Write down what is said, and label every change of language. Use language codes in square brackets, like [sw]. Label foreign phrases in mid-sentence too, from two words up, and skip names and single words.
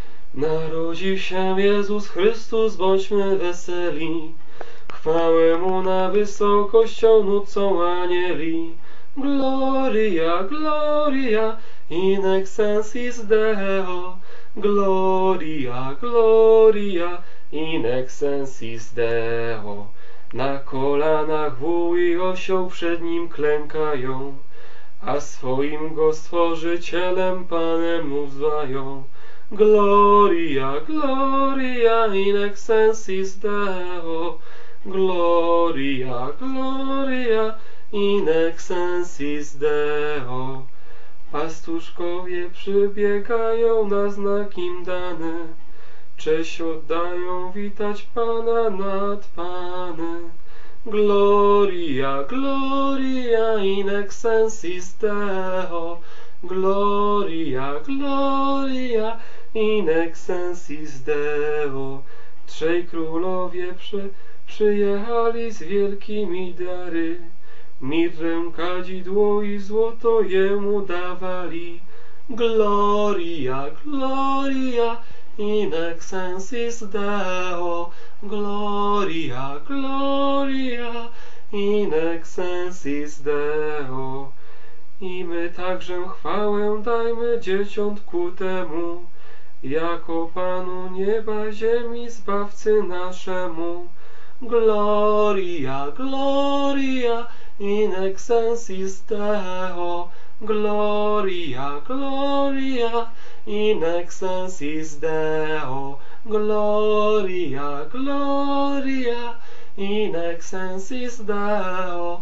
[pl] Narodził się Jezus Chrystus, bądźmy weseli. Chwałę Mu na wysokością nucą anieli. [la] Gloria, gloria, in excelsis Deo. Gloria, gloria, in excelsis Deo. [pl] Na kolanach wół i osioł przed Nim klękają, a swoim Go Stworzycielem Panem Mu wzwają. [la] Gloria, gloria, in excelsis Deo. Gloria, gloria, in excelsis Deo. [pl] Pastuszkowie przybiegają na znak im dany, cześć oddają, witać Pana nad Pany. [la] Gloria, gloria, in excelsis Deo. Gloria, gloria, in excelsis Deo. [pl] Trzej królowie przyjechali z wielkimi dary, mirrę, kadzidło i złoto Jemu dawali. [la] Gloria, gloria, in excelsis Deo. Gloria, gloria, in excelsis Deo. [pl] I my także chwałę dajmy dzieciątku temu, jako Panu nieba, ziemi, Zbawcy naszemu. [la] Gloria, gloria, in excelsis Deo. Gloria, gloria, in excelsis Deo. Gloria, gloria, in excelsis Deo.